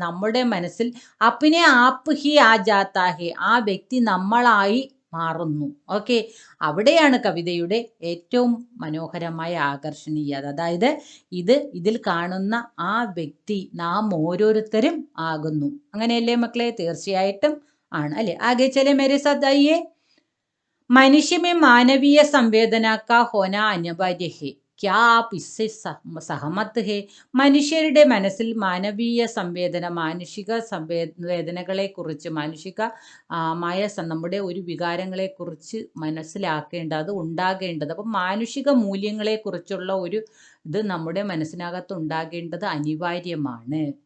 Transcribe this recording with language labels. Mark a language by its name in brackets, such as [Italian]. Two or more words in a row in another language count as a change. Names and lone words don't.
[Malayalam] നമ്മുടെ മനസ്സിൽ അപ്പിനെ [Hindi] आप ही जाता है, [Malayalam] ആ വ്യക്തി നമ്മളായി മാറുന്നു. ഓക്കെ, അവിടെയാണ് കവിതയുടെ ഏറ്റവും മനോഹരമായ ആകർഷണീയത. അതായത് ഇതിൽ കാണുന്ന ആ വ്യക്തി നാം ഓരോരുത്തരും ആകുന്നു. അങ്ങനെയല്ലേ മക്കളെ? തീർച്ചയായിട്ടും ആണ് അല്ലെ? [Hindi] आगे चले मेरे साथ आइये. मनुष्य में मानवीय संवेदना का होना अनिवार्य है. क्या आप इससे सहमत है? [Malayalam] മനുഷ്യരുടെ മനസ്സിൽ മാനവീയ സംവേദന, മാനുഷിക സംവേദനകളെ കുറിച്ച്, മാനുഷികമായ നമ്മുടെ ഒരു വികാരങ്ങളെ കുറിച്ച് മനസ്സിലാക്കേണ്ടത്, ഉണ്ടാകേണ്ടത്. അപ്പം മാനുഷിക മൂല്യങ്ങളെ കുറിച്ചുള്ള ഒരു ഇത് നമ്മുടെ മനസ്സിനകത്ത് ഉണ്ടാകേണ്ടത് അനിവാര്യമാണ്.